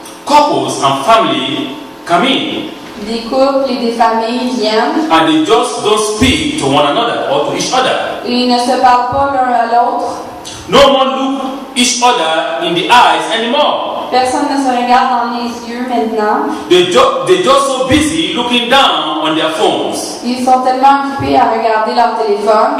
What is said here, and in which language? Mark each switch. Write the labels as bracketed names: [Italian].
[English] Couples and family come in [French] Des couples et des familles viennent [English] and they just don't speak to one another or to each other. [French] et ils ne se parlent pas l'un à l'autre. [English] No one look each other in the eyes anymore. [French] Personne ne se regarde dans les yeux maintenant. [English] They're just so busy looking down on their phones [French] Ils sont tellement occupés à regarder leur téléphone